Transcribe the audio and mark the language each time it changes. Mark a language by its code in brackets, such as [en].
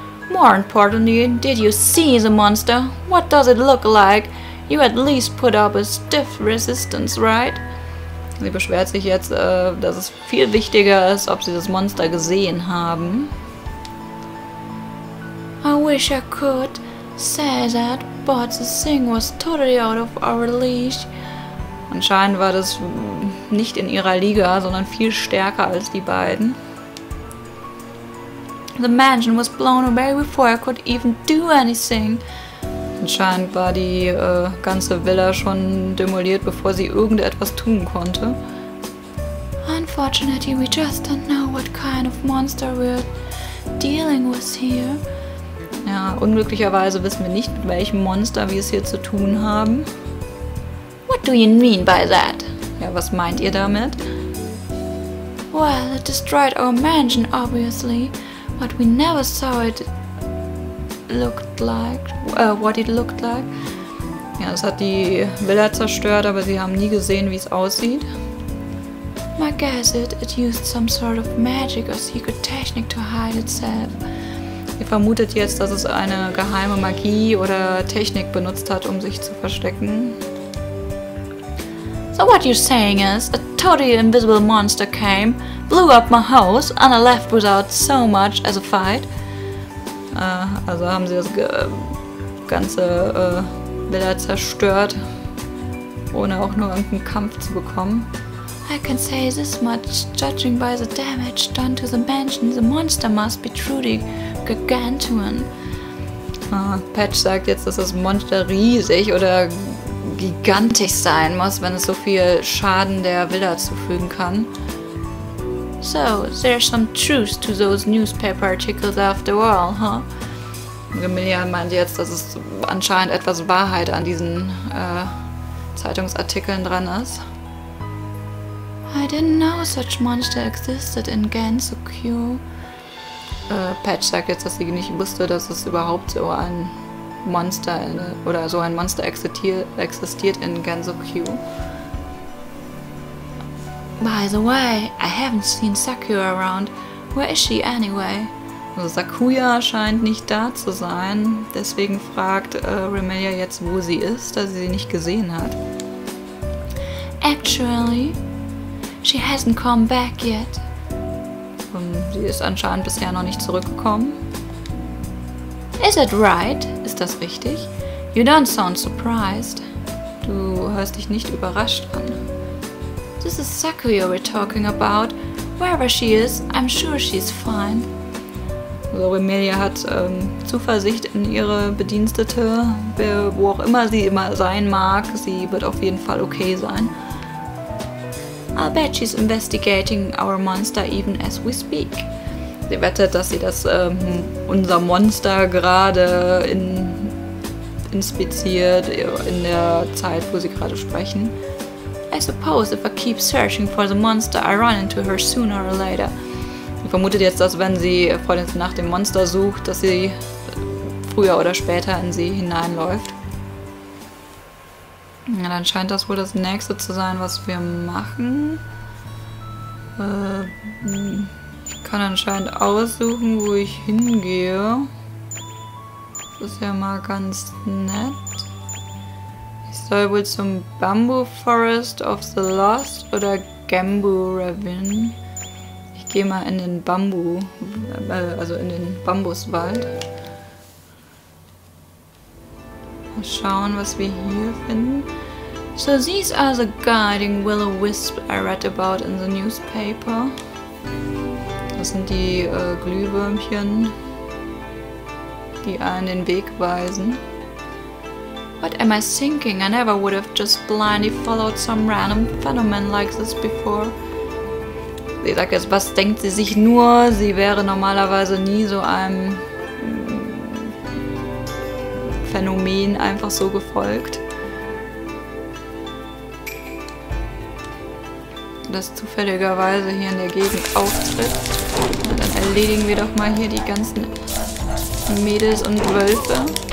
[en] More importantly, did you see the monster? What does it look like? You at least put up a stiff resistance, right? [de] Sie beschwert sich jetzt, dass es viel wichtiger ist, ob sie das Monster gesehen haben. [en] I wish I could say that, but the thing was totally out of our leash. [de] Anscheinend war das nicht in ihrer Liga, sondern viel stärker als die beiden. [en] The mansion was blown away before I could even do anything. [de] Anscheinend war die ganze Villa schon demoliert, bevor sie irgendetwas tun konnte. [en] Unfortunately, we just don't know what kind of monster we're dealing with here. [de] Ja, unglücklicherweise wissen wir nicht, mit welchem Monster wir es hier zu tun haben. [en] What do you mean by that? [de] Ja, was meint ihr damit? [en] Well, it destroyed our mansion, obviously, but we never saw it looked like, what it looked like. [de] Ja, es hat die Villa zerstört, aber sie haben nie gesehen, wie es aussieht. [en] My guess it used some sort of magic or secret technique to hide itself. [de] Ihr vermutet jetzt, dass es eine geheime Magie oder Technik benutzt hat, um sich zu verstecken. [en] So what you're saying is, a totally invisible monster came, blew up my house, and I left without so much as a fight. [de] Also haben sie das ganze Villa zerstört, ohne auch nur irgendeinen Kampf zu bekommen. [en] I can say this much, judging by the damage done to the mansion, the monster must be truly gargantuan. [de] Patch sagt jetzt, dass das Monster riesig oder gigantisch sein muss, wenn es so viel Schaden der Villa zufügen kann. [en] So, there's some truth to those newspaper articles after all, huh? [de] Remilia meint jetzt, dass es anscheinend etwas Wahrheit an diesen Zeitungsartikeln dran ist. [en] I didn't know such monster existed in Gansu-Kyo. [de] Patch sagt jetzt, dass sie nicht wusste, dass es überhaupt so ein Monster oder so ein Monster existiert in Gansu-Kyo. [en] By the way, I haven't seen Sakura around. Where is she anyway? [de] Also Sakuya scheint nicht da zu sein, deswegen fragt Remilia jetzt, wo sie ist, da sie nicht gesehen hat. [en] Actually, she hasn't come back yet. [de] Sie ist anscheinend bisher noch nicht zurückgekommen. [en] Is it right? [de] Ist das richtig? [en] You don't sound surprised. [de] Du hörst dich nicht überrascht an. [en] This is Sakuya we're talking about. Wherever she is, I'm sure she's fine. [de] Also Remilia hat Zuversicht in ihre Bedienstete, wo auch immer sie immer sein mag. Sie wird auf jeden Fall okay sein. [en] I'll bet she's investigating our monster even as we speak. [de] Sie wettet, dass sie unser Monster gerade inspiziert in der Zeit, wo sie gerade sprechen. [en] I suppose if I keep searching for the monster, I run into her sooner or later. [de] Sie vermutet jetzt, dass wenn sie nach dem Monster sucht, dass sie früher oder später in sie hineinläuft. Ja, dann scheint das wohl das nächste zu sein, was wir machen. Ich kann anscheinend aussuchen, wo ich hingehe. Das ist ja mal ganz nett. Ich soll wohl zum Bamboo Forest of the Lost oder Gembu Ravine. Ich gehe mal in den also in den Bambuswald. Mal schauen, was wir hier finden. [en] So these are the guiding will-o-wisp I read about in the newspaper. [de] Das sind die Glühwürmchen, die einen den Weg weisen. [en] What am I thinking? I never would have just blindly followed some random phenomenon like this before. [de] Sie sagt jetzt, was denkt sie sich nur? Sie wäre normalerweise nie so einem Phänomen einfach so gefolgt. Das zufälligerweise hier in der Gegend auftritt. Na, dann erledigen wir doch mal hier die ganzen Mädels und Wölfe.